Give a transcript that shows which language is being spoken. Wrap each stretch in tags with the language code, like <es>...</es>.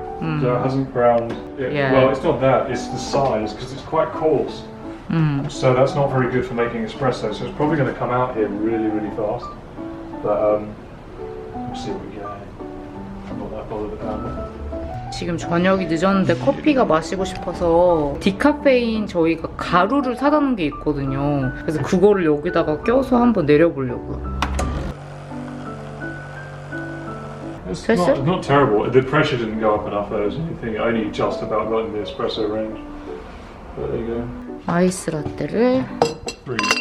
<en>Mm. So it hasn't ground. Yeah. Well, it's not that. It's the size because it's quite coarse. So that's not very good for making espresso. So it's probably going to come out here really, really fast. But we'll see what we get. I'm not that bothered about it.</en> <ko>지금 저녁이 늦었는데 커피가 마시고 싶어서 디카페인 저희가 가루를 사다 놓은 게 있거든요. 그래서 그거를 여기다가 껴서 한번 내려보려고요.</ko> <en>It's Taste not terrible. The pressure didn't go up enough or anything. It only just about got in the espresso range. But there you go.</en> <ko>아이스 라떼를 3.</ko>